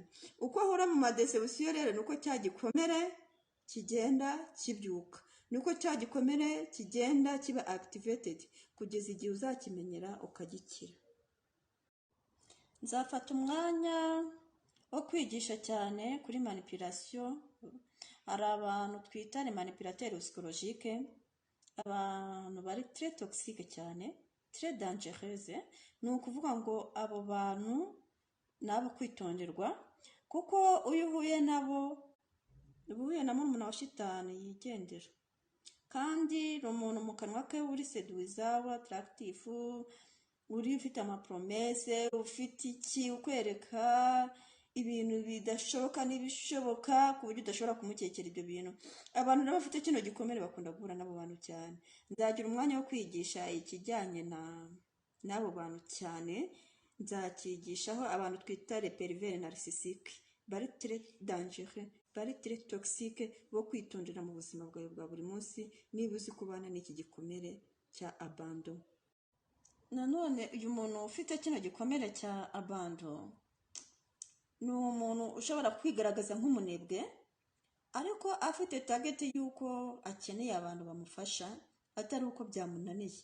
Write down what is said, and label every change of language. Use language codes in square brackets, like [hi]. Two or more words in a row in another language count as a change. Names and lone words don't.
[rw] Uko ahora mu madesebusiyo rero nuko cya gikomere kigenda kibyuka, nuko cya gikomere kigenda kiba activated kugeza igihe uzakimenyera ukagikira. Nzafata umwanya wo kwigisha cyane kuri manipulation. Hari abantu twita [fr] les manipulateurs psychologiques, [rw] abantu bari [fr] très toxique [rw] cyane, [fr] très dangereuse. [rw] Ni ukuvuga ngo abo bantu nabo kwitonderwa, kuko uyu uhuye nabo uhuye na murumuna wa shitani yigendera, kandi umuntu mu kanwa ke uri seduiza, uri attractif, uri ufite amapromese, ufite iki, ukwereka ibintu bidashoboka n'ibishoboka ku buryo udashobora kumukekera ibyo bintu. Abantu rero bafite kino gikomere bakunda guhura n'abo bantu cyane. Nzagira umwanya wo kwigisha ikijyanye n'abo bantu cyane, nzakigishaho abantu twita [fr] les pervers narcissiques, [rw] bari [fr] très dangereux, [rw] bari [fr] très toxique, [rw] bo kwitondera mu buzima bwawe bwa buri munsi niba uzi kubana n'iki gikomere cya abandon. Nanone uyu muntu ufite kino gikomere cya abandon ni umuntu ushobora kwigaragaza nk'umunebwe, ariko afite target y'uko akeneye abantu bamufasha, atari uko byamunaniye.